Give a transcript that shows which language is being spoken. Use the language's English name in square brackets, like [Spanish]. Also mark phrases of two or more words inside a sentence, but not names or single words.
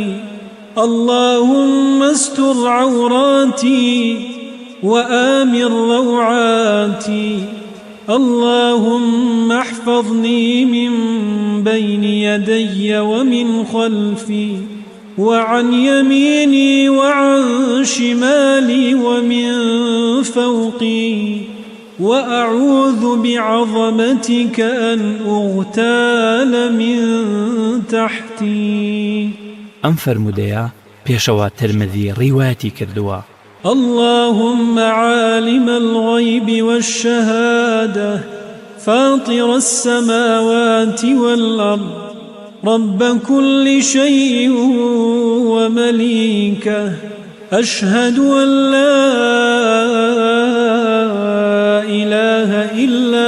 [Arabic] اللهم استر عوراتي وآمن روعاتي اللهم احفظني من بين يدي ومن خلفي وعن يميني وعن شمالي ومن فوقي وأعوذ بعظمتك أن أغتال من تحتي. [Central Kurdish] ئەم فەرمودەیە پێشەوە ترمذی ڕیوایەتی کردووە. [Arabic] اللهم عالم الغيب والشهادة فاطر السماوات والأرض رب كل شيء ومليكه أشهد أن لا إله إلا